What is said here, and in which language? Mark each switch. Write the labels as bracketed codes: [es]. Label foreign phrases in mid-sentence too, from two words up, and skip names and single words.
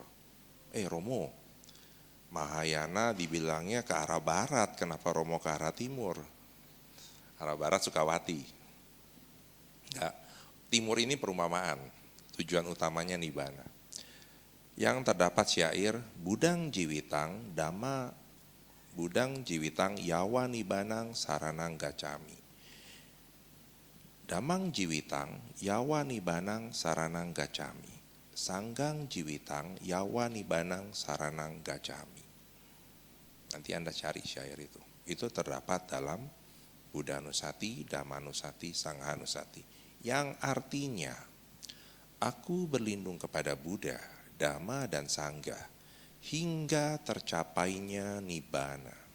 [id] Romo, Mahayana dibilangnya ke arah barat, kenapa Romo ke arah timur? Arah barat Sukawati. Enggak, timur ini perumpamaan, tujuan utamanya Nibbana. Yang terdapat syair, [pi] Budang Jiwitang, Dhamma Budang Jiwitang Yawa Nibbanang Saranang Gacami. Damang Jiwitang Yawa Nibbanang Saranang Gacami. Sanggang Jiwitang Yawa Nibbanang Saranang Gacami. [id] Nanti Anda cari syair itu. Itu terdapat dalam Buddha Nusati, Dhamma Nusati, Sangha Nusati. Yang artinya, aku berlindung kepada Buddha, Dhamma dan Sangha hingga tercapainya Nibbana.